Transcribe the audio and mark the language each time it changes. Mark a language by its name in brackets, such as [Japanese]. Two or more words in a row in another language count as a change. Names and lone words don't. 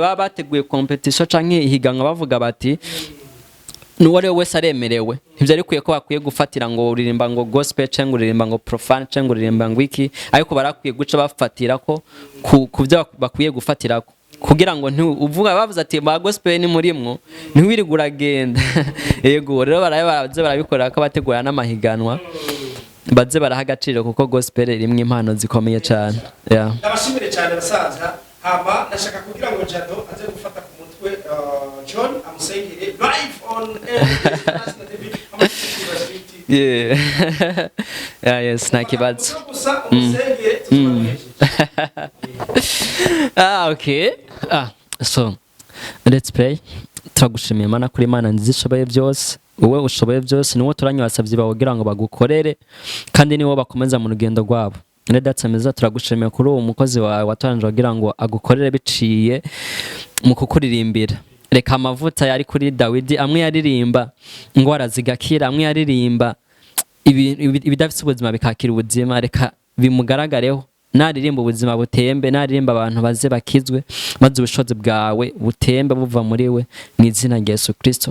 [Rundi] baba bateguye competition canke ihiganwa bavuga bati nuwari wese aremerewe ntivyari kwiye ko bakwiye gufatira ngo uririmba ngo gospel canke uririmba ngo profane canke uririmba ngo iki ariko barakwiye guca bafatira ko kuvyo bakwiye gufatirako kugira ngo uvuga bavuze ati ba gospel ni murimwo ntiwirigura agenda yego rero barabikorera ko bategura n'amahiganwa baze baraha agaciro kuko gospel rimwe impano zikomeye cyane. [English] Yeah. [Rundi] Ndabashimire cyane basaza. Hama ndashaka kugira ngo Jado aze gufata ku mutwe John amusengere [English] live on National TV. Yeah. Yeah, yes, [Rundi] nta kibazo. [English] Okay. So let's pray. [Rundi] Turagushimiye Mana kuri Mana nzishoboye byose. Wowe ushoboye byose niwo turanyabasavye bawogira ngo bagukorere kandi niwo bakomeza mu rugendo rwabo. Nedatsemeza turagushimiye kuri uwo mukozi wawe watoranje wagira ngo agukorere biciye mu kukuririmbira. Reka amavuta yari kuri Dawidi amwe yaririmba ingwara zigakira, amwe yaririmba ibidafite ubuzima bikakira ubuzima, reka bimugaragareho naririmba ubuzima butembe, naririmba abantu baze bakizwe, maze ubushobozi bwawe butembe buva muri we mu izina rya Yesu Kristo.